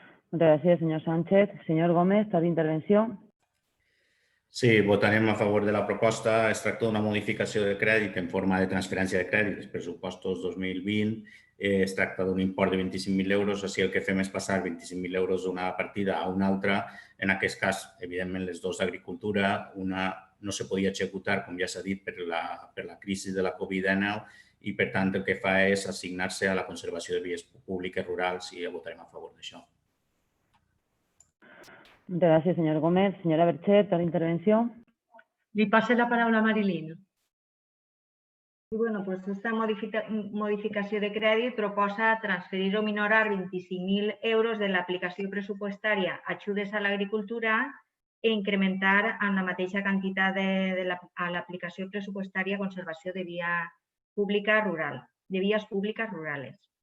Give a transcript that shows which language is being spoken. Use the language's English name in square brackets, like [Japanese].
[Spanish] Muchas gracias, señor Sánchez. Señor Gómez, ¿tal intervenció? [Catalan] Sí, votarem a favor de la proposta. Es tracta d'una modificació de crèdit en forma de transferència de crèdit dels pressupostos 2020. Es tracta d'un import de 25.000 euros. Així el que fem és passar 25.000 euros d'una partida a una altra. En aquest cas, evidentment, les dues d'agricultura. Una no se podia executar, com ja s'ha dit, per la crisi de la Covid-19 i, per tant, el que fa és assignar-se a la conservació de vies públiques rurals i votarem a favor d'això. [Spanish] Muchas gracias, señor Gómez. Señora Berchet, ¿tal intervención? [Catalan] Le passe la paraula a Marilyn. I doncs aquesta modificació de crèdit proposa transferir o minorar 25.000 euros de l'aplicació pressupostària Ajudes a l'Agricultura i incrementar amb la mateixa quantitat a l'aplicació pressupostària Conservació de vies públiques rurals.